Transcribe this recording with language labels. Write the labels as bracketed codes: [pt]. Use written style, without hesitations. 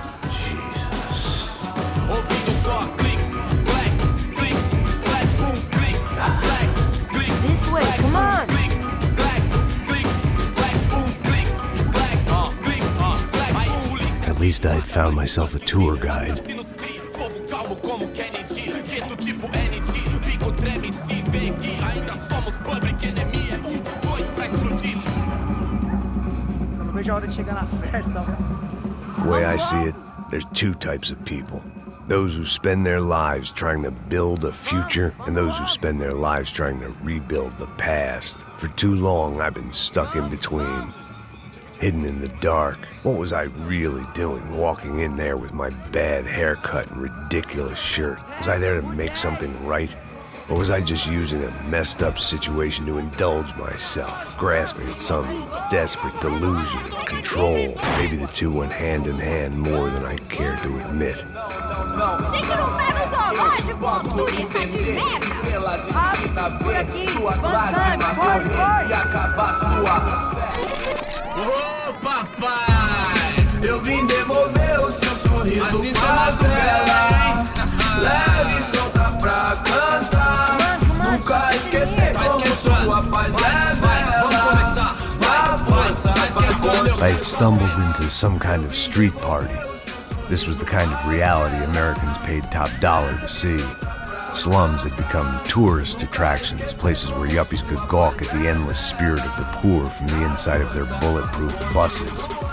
[en] Jesus. [pt] Ouvindo só clique, black, clique, black, boom, clique, black, clique. [en] This way, come on. [pt] Clique, black, clique, black, boom, clique, black, clique, black. Aí polícia. [en] At least I'd found myself a tour guide. [pt] Povo calmo como Kennedy, quieto tipo ND, bico treme se vê que ainda somos [en] public enemy. [pt] É 1, 2 pra explodir. Eu não vejo a hora de chegar na festa. [en] The way I see it, there's two types of people. Those who spend their lives trying to build a future, and those who spend their lives trying to rebuild the past. For too long, I've been stuck in between. Hidden in the dark. What was I really doing walking in there with my bad haircut and ridiculous shirt? Was I there to make something right? Or was I just using a messed up situation to indulge myself, grasping at some desperate delusion of control? Maybe the two went hand in hand more than I care to admit. [pt] Gente, não tá no zoológico, turista de merda! Rápido, por aqui. [en] Fun times, [pt] corre, corre. Ô papai, eu vim devolver o seu sorriso favela. Leve e solta pra cantar. Nunca esquecer como sua paz é bela. Vai força, vai contra. [en] I had stumbled into some kind of street party. This was the kind of reality Americans paid top dollar to see. Slums had become tourist attractions, places where yuppies could gawk at the endless spirit of the poor from the inside of their bulletproof buses.